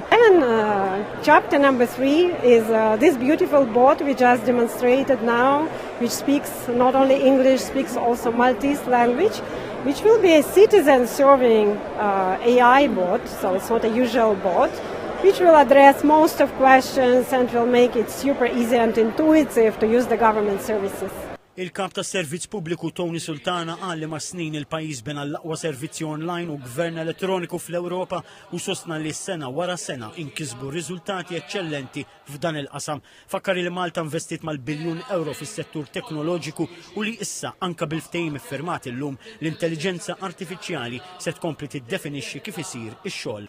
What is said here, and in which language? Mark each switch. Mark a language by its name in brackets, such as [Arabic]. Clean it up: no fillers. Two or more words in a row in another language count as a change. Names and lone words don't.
[English] And chapter number 3 is this beautiful bot we just demonstrated now, which speaks not only English, speaks also Maltese language, which will be a citizen-serving AI bot, so it's not a usual bot, which will address most of questions and will make it super easy and intuitive to use the government services. [Maltese] Il-kap tas servizz pubbliku Tony Sultana qal li ma' snin il-pajjiż bena l-aqwa servizzi online u gvern elettroniku fl-Ewropa u sostna li sena wara sena inkisbu riżultati eċċellenti f'dan il-qasam. Fakkar li Malta investit mal-biljun euro fis-settur teknoloġiku u li issa anka bil-ftehim iffirmat illum l-intelligenza artifiċjali se tkompli tiddefinixxi kif isir ix-xogħol.